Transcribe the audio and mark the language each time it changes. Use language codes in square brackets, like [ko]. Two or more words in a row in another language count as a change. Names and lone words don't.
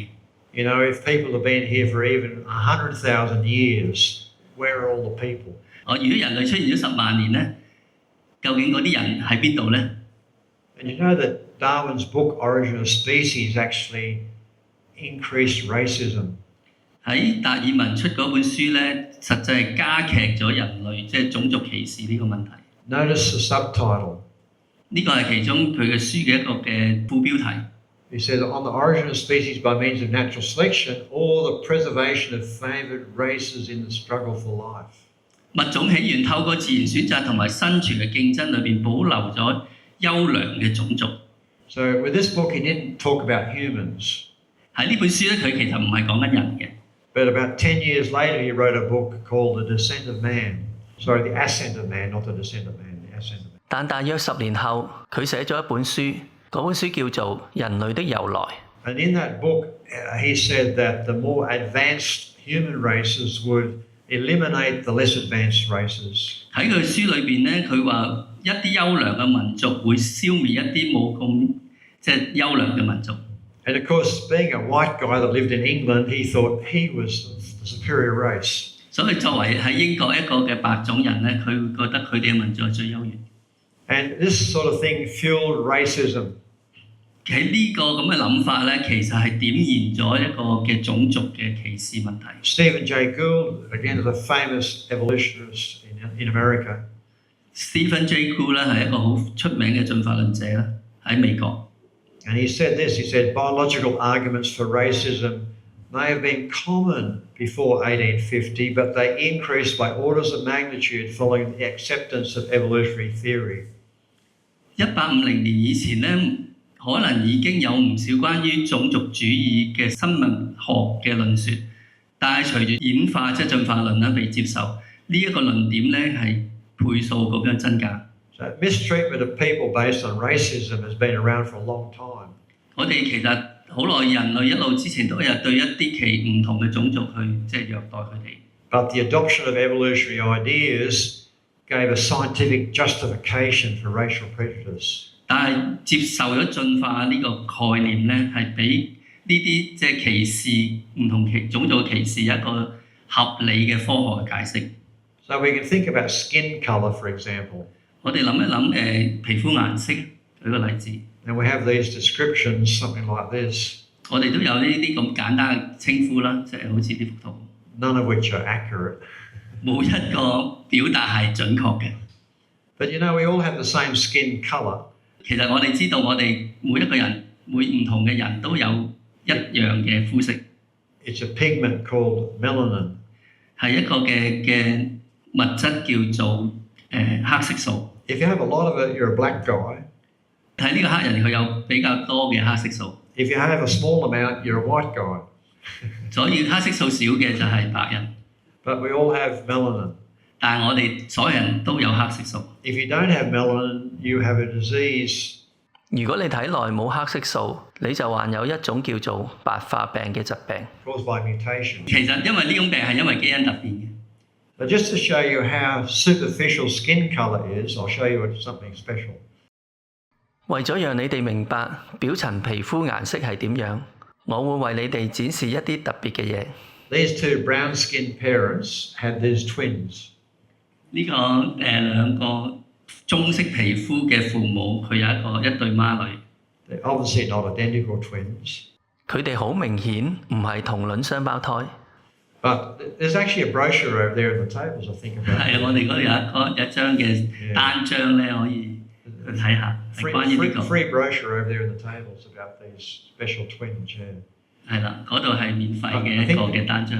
[en] You know, if people have been here for even 100,000 years, where are all the people? [yue] 如果人類出現咗10萬年咧，究竟嗰啲人喺邊度咧？ [en] And you know that Darwin's book Origin of Species actually increased racism. [yue] 喺達爾文出嗰本書咧，實際係加劇咗人類即係種族歧視呢個問題。 [en] Notice the subtitle. [yue] 呢個係其中佢嘅書嘅一個嘅副標題。 [en] He says, on the origin of species by means of natural selection or the preservation of favoured races in the struggle for life. [yue] 物種起源透過自然選擇同埋生存嘅競爭裏邊保留咗優良嘅種族。 [en] So with this book, he didn't talk about humans. [yue] 喺呢本書咧，佢其實唔係講緊人嘅。 [en] But about 10 years later, he wrote a book called The Descent of Man. Sorry, The Ascent of Man, not The Descent of Man, The Ascent of Man. [yue] 但大約10年後，佢寫咗一本書，嗰本書叫做《人類的由來》。 [en] And in that book, he said that the more advanced human races would eliminate the less advanced races. [yue] 喺佢書裏邊咧，佢話一啲優良嘅民族會消滅一啲冇咁即係優良嘅民族。 [en] And of course, being a white guy that lived in England, he thought he was the superior race. [yue] 所以作為喺英國一個嘅白種人咧，佢會覺得佢哋嘅民族係最優越。 [en] And this sort of thing fueled racism. [yue] 喺呢個咁嘅諗法咧，其實係點燃咗一個嘅種族嘅歧視問題。 [en] Stephen Jay Gould, again, is a famous evolutionist in America. [yue] Stephen Jay Gould 咧係一個好出名嘅進化論者啦，喺美國。 [en] And he said this, he said, biological arguments for racism may have been common before 1850, but they increased by orders of magnitude following the acceptance of evolutionary theory. [yue] 1850年以前咧，可能已經有唔少關於種族主義嘅生物學嘅論説，但係隨住演化即係進化論啦被接受，呢一個論點咧係倍數咁樣增加。 [en] So mistreatment of people based on racism has been around for a long time. [yue] 我哋其實好耐人類一路之前都有對一啲其唔同嘅種族去即係虐待佢哋。 [en] But the adoption of evolutionary ideas gave a scientific justification for racial prejudice. [yue] 但係接受咗進化呢個概念咧，係俾呢啲即係歧視唔同種族歧視一個合理嘅科學嘅解釋。 [en] So we can think about skin colour, for example. [yue] 我哋諗一諗皮膚顏色，舉個例子。 [en] And we have these descriptions, something like this. [yue] 我哋都有呢啲咁簡單嘅稱呼啦，即係好似呢幅圖。 [en] None of which are accurate. [yue] 冇一個表達係準確嘅。 [en] But you know, we all have the same skin colour. [yue] 其實我哋知道，我哋每一個人唔同嘅人都有一樣嘅膚色。 [en] It's a pigment called melanin. [yue] 係一個嘅物質叫做黑色素。 [en] If you have a lot of it, you're a black guy. [yue] 睇呢個黑人佢有比較多嘅黑色素。 [en] If you have a small amount, you're a white guy. [yue] 所以黑色素少嘅就係白人。 [en] But we all have melanin. [yue] 但係我哋所有人都有黑色素。 [en] If you don't have melanin, you have a disease. [yue] 如果你體內冇黑色素，你就患有一種叫做白化病嘅疾病。 [en] Caused by mutation. [yue] 其實因為呢種病係因為基因突變嘅。 [en] But just to show you how superficial skin colour is, I'll show you something special. [yue] 為咗讓你哋明白表層皮膚顏色係點樣，我會為你哋展示一啲特別嘅嘢。 [en] These two brown-skinned parents had these twins. [yue] 呢個兩個棕色皮膚嘅父母，佢有一對孖女。 [en] They're obviously not identical twins. [yue] 佢哋好明顯唔係同卵雙胞胎。 [en] But there's actually a brochure over there in the tables, I think about. [yue] 係啊，我哋嗰度有一張嘅單張咧，可以去睇下，係關於呢個。 [en] Free brochure over there in the tables about these special twins. Yeah. [yue] 係啦，嗰度係免費嘅一個嘅單張。